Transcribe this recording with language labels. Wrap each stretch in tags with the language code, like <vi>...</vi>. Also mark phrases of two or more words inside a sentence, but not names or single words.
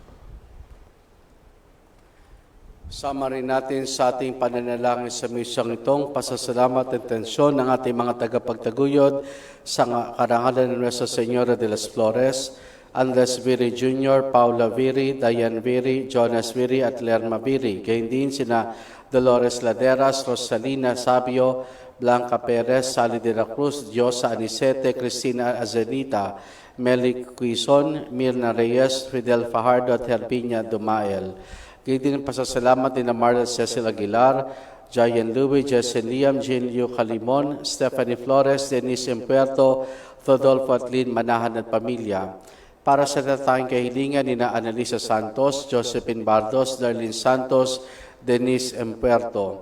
<tl>Sama rin natin sa ating pananalangin sa misang itong pasasalamat at tensyon ng ating mga tagapagtaguyod sa karangalan ng Nuestra Señora de las Flores, Andres Viri Jr., Paula Viri, Diane Viri, Jonas Viri at Lerma Viri. Gayun din sina Dolores Laderas, Rosalina Sabio, Blanca Perez, Sally de la Cruz, Diosa Anicete, Cristina Azenita, Meli Quizon, Mirna Reyes, Fidel Fajardo at Herbinia Dumael. Gayun din ang pasasalamat ni Marla Cecil Aguilar, Jayan Louie, Jesse Liam, Jean Liu Calimon, Stephanie Flores, Denise Impuerto, Rodolfo at Lynn Manahan at pamilya. Para sa tatanging kahilingan ni Annalisa Santos, Josephine Bardos, Darlene Santos, Denise Impuerto.</tl>